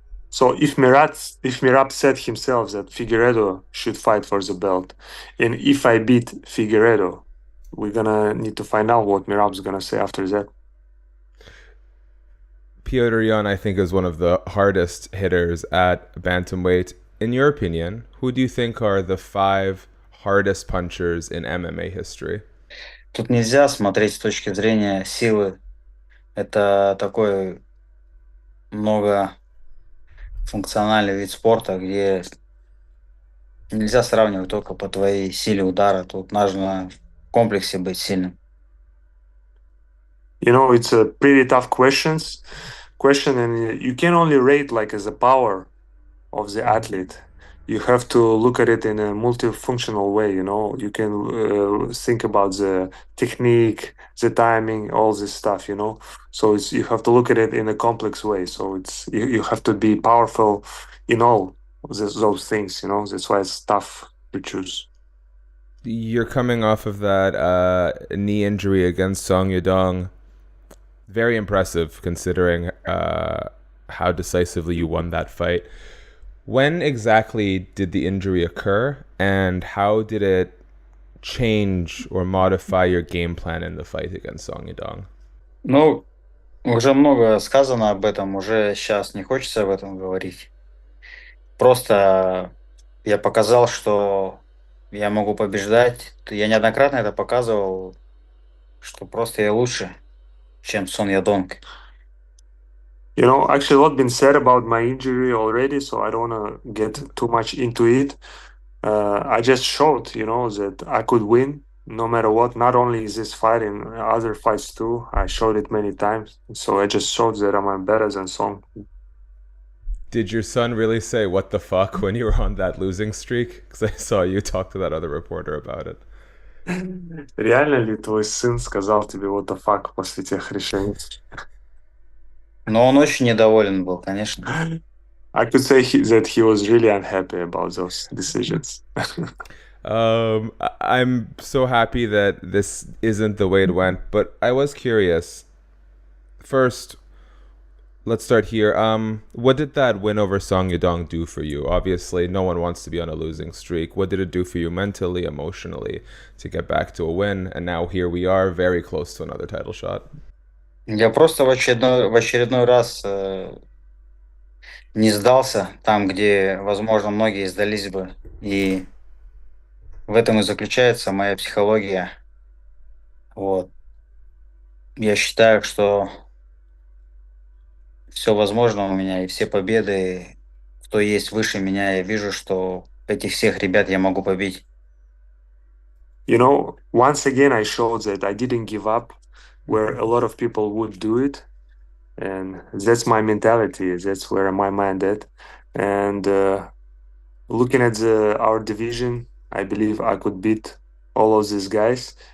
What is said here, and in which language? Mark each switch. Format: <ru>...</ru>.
<en>So if Merab said himself that Figueredo should fight for the belt, and if I beat Figueredo, we're gonna need to find out what Merab's gonna say after that. Petr Yan, I think, is one of the hardest hitters at bantamweight. In your opinion, who do you think are the 5 hardest punchers in MMA history?</en> <ru>Тут нельзя смотреть с точки зрения силы. Это такой многофункциональный вид спорта, где нельзя сравнивать только по твоей силе удара. Тут нужно в комплексе быть сильным.</ru> <en>It's a pretty tough question, and you can only rate like as a power of the athlete. You have to look at it in a multifunctional way. You can think about the technique, the timing, all this stuff. So you have to look at it in a complex way. So you have to be powerful in all those things. That's why it's tough to choose. You're coming off of that knee injury against Song Yadong. Very impressive considering how decisively you won that fight. When exactly did the injury occur, and how did it change or modify your game plan in the fight against Song Yadong?</en> <ru>Ну, уже много сказано об этом, уже сейчас не хочется об этом говорить. Просто я показал, что я могу побеждать. Я неоднократно это показывал, что просто я лучше, чем Сон Ядонг.</ru> <en>Actually, a lot been said about my injury already, so I don't want to get too much into it. I just showed, that I could win no matter what. Not only is this fight, in other fights too. I showed it many times. So I just showed that I'm better than Song. Did your son really say "what the fuck" when you were on that losing streak? Because I saw you talk to that other reporter about it.</en> <ru>Реально ли твой сын сказал тебе</ru> <en>what the fuck</en> <ru>после тех решений? Но он очень недоволен был, конечно.</ru> <en>I could say that he was really unhappy about those decisions. I'm so happy that this isn't the way it went, but I was curious. First, let's start here. What did that win over Song Yadong do for you? Obviously, no one wants to be on a losing streak. What did it do for you mentally, emotionally, to get back to a win? And now here we are, very close to another title shot.</en> <ru>Я просто в очередной раз не сдался там, где, возможно, многие сдались бы. И в этом и заключается моя психология. Вот. Я считаю, что все возможно у меня, и все победы, кто есть выше меня, я вижу, что этих всех ребят я могу побить.</ru> <en>You know, once again, I showed that I didn't give up where a lot of people would do it. And that's my mentality. That's where my mind at. And looking at our division, I believe I could beat all of these guys.</en>